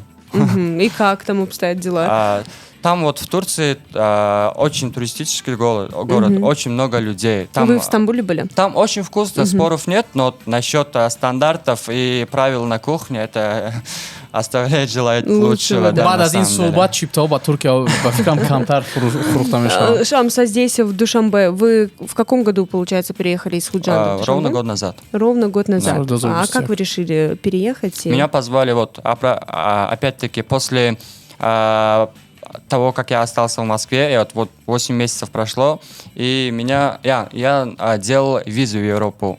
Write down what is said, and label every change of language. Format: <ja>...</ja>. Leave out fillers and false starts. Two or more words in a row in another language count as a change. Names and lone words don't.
<ru>И как там обстоят дела? Там вот в Турции очень туристический город, очень много людей. Там, вы в Стамбуле были? Там очень вкусно, споров нет, но насчет стандартов и правил на кухне, это оставляет желать лучшего.</ru> <tg>Баъд аз ин суҳбат чиптаҳо ба Туркия ба фикрам камтар фурӯхта мешаванд.</tg> <ru>Шамс, а здесь, в Душанбе, вы в каком году, получается, приехали из Худжанда? Ровно год назад. Ровно год назад. А как вы решили переехать? Меня позвали, опять-таки, после того, как я остался в Москве, и вот 8 месяцев прошло, и я делал визу в Европу.</ru>